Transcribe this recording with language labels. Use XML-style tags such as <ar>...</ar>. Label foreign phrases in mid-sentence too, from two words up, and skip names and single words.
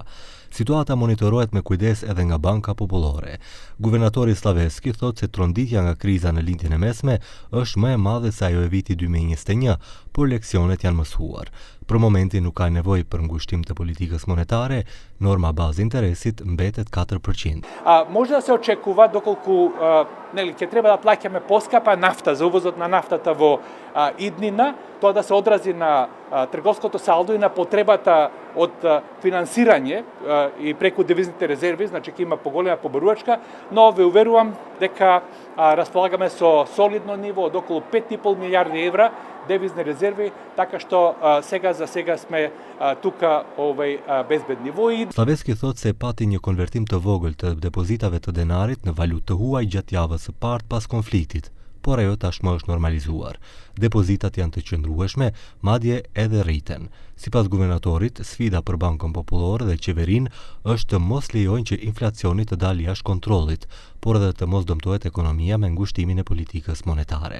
<sq>Situata monitorohet me kujdes edhe nga Banka Popullore. Guvernatori Slaveski thotë se tronditja nga kriza në lindjen e mesme është më e madhe se ajo e viti 2021, por leksionet janë mësuar. Për momentin nuk ka nevojë për ngushtim të politikës monetare, norma bazë interesit mbetet 4%.</sq> <mk>Може да се очекува доколку ќе треба да плаќаме поскапа нафта за увозот на нафтата во иднина, тоа да се одрази на трговското салдо и на потребата од финансирање и преку девизните резерви, значи ќе има поголема побарувачка, но ве уверувам дека располагаме со солидно ниво од околу 5,5 милиарди евра девизни резерви, така што за сега сме тука безбедни.</mk> <sq>Slaveski thotë se pati një konvertim të vogël të depozitave të denarit në valutë të huaj gjatë javës së parë pas konfliktit, por ajo tashmë është normalizuar. Depozitat janë të qëndrueshme, madje edhe rriten. Sipas guvernatorit, sfida për Bankën Popullore dhe qeverinë është të mos lejojnë që inflacioni të dalë jashtë kontrollit, por edhe të mos dëmtohet ekonomia me ngushtimin e politikës monetare.</sq>